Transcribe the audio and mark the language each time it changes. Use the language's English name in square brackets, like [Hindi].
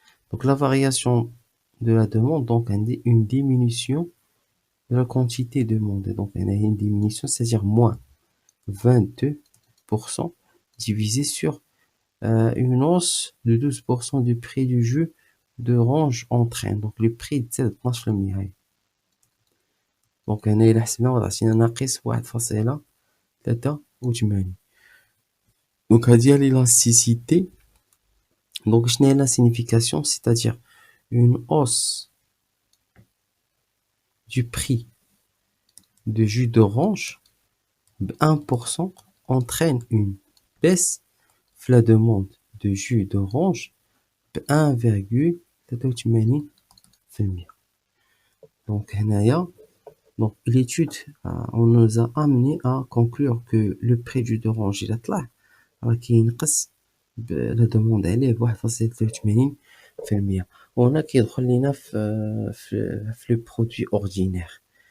[French] Donc la variation de la demande, donc une diminution de la quantité demandée. Donc on a une diminution, c'est-à-dire moins 22% divisé sur une hausse de 12% du prix du jus d'orange entraîne. Donc le prix تزاد 12%. [Arabic] Donc هنا إلا حسبنا عطينا ناقص 1.83. [French] Donc [Arabic] هذه هي [French] l'élasticité. Donc [Arabic] شنو هي [French] la signification, c'est-à-dire une hausse du prix de jus d'orange de 1% entraîne une baisse في la demande de jus d'orange ب1,83%. Donc هنايا donc l'étude on nous a amené à conclure que le prix du d'orange [Arabic] إلا طلع راه كينقص لا دوموند عليه ب1,83%. وهنا كيدخل لينا في [French] لو برودوي اوردينير.